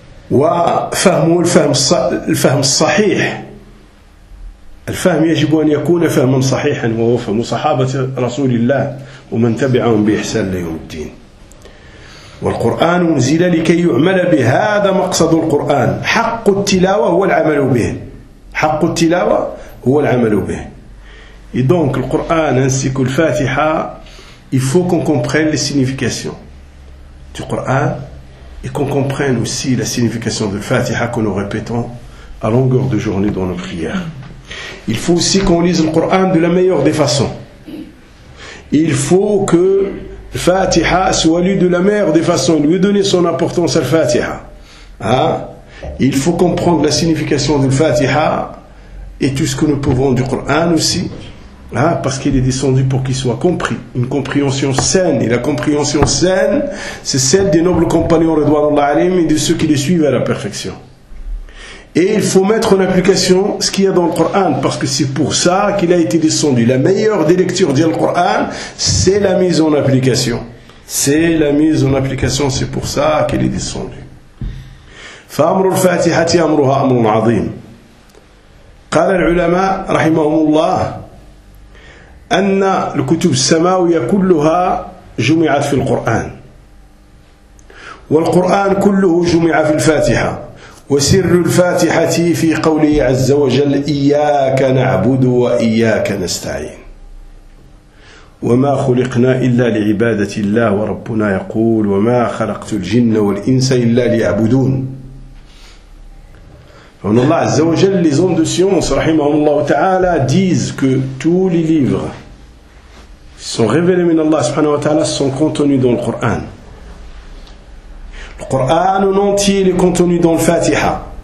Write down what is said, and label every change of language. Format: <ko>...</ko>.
<ar>وفهم الفهم الصحيح الفهم يجب أن يكون فهما صحيحا وهو فهم صحابة رسول الله ومن تبعهم بإحسان ليوم الدين والقرآن أنزل لكي يعمل بهذا مقصد القرآن حق التلاوة هو العمل به حق التلاوة هو العمل به.</ar> <fr>Et donc le Coran ainsi que le Fatiha, il faut qu'on comprenne les significations du Coran et qu'on comprenne aussi la signification du Fatiha que nous répétons à longueur de journée dans nos prières. Il faut aussi qu'on lise le Coran de la meilleure des façons. Il faut que le Fatiha soit lu de la meilleure des façons, lui donner son importance à le Fatiha. Hein? Il faut comprendre la signification du Fatiha et tout ce que nous pouvons du Coran aussi, hein, parce qu'il est descendu pour qu'il soit compris. Une compréhension saine, et la compréhension saine, c'est celle des nobles compagnons Ridwanullah alayhim et de ceux qui les suivent à la perfection. Et il faut mettre en application ce qu'il y a dans le Coran, parce que c'est pour ça qu'il a été descendu. La meilleure des lectures du Coran, c'est la mise en application. C'est la mise en application, c'est pour ça qu'il est descendu.</fr> <ar>فأمر الفاتحة أمرها أمر عظيم قال العلماء رحمهم الله أن الكتب السماوية كلها جمعت في القرآن والقرآن كله جمع في الفاتحة وسر الفاتحة في قوله عز وجل إياك نعبد وإياك نستعين وما خلقنا إلا لعبادة الله وربنا يقول وما خلقت الجن والإنس إلا ليعبدون.</ar> <fr>On Allah Azza wa Jal, les hommes de science, rahimahumullah ta'ala, disent que tous les livres qui sont révélés min Allah subhanahu wa ta'ala sont contenus dans le Coran. Le Coran en entier est contenu dans le Fatiha.</fr>